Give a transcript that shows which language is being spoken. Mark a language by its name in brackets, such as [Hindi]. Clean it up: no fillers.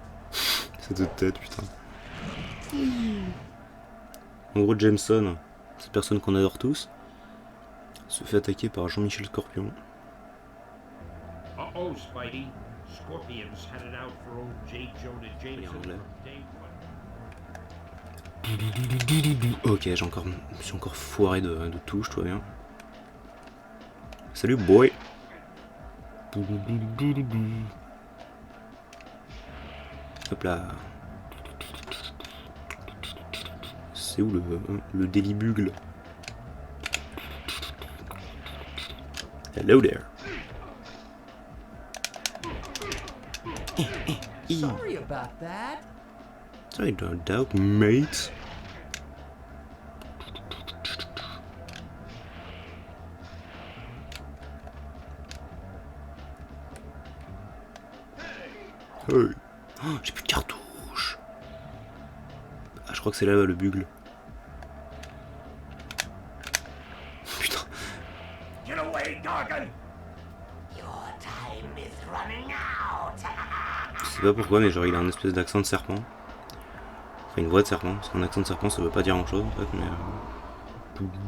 [French] Cette tête, putain. En gros, Jameson, cette personne qu'on adore tous, se fait attaquer par Jean-Michel Scorpion. [English] Uh-oh, Spidey. Scorpions had it out for old J. Jonah Jameson [French] anglais. [English] from day one. [French] Ok, je suis encore foiré de touche, tout va bien. Salut, boy. Hop là. C'est où le Daily Bugle? [English] Hello there. Sorry about that. I don't doubt, mate. Hey. [French] Oh, j'ai plus de cartouches. Ah, je crois que c'est là le bugle. Putain. [English] Get away, Gargan! Your time is running out. [French] Je sais pas pourquoi, mais genre il a un espèce d'accent de serpent. Enfin, une voix de serpent, parce qu'un accent de serpent ça veut pas dire grand chose en fait, mais.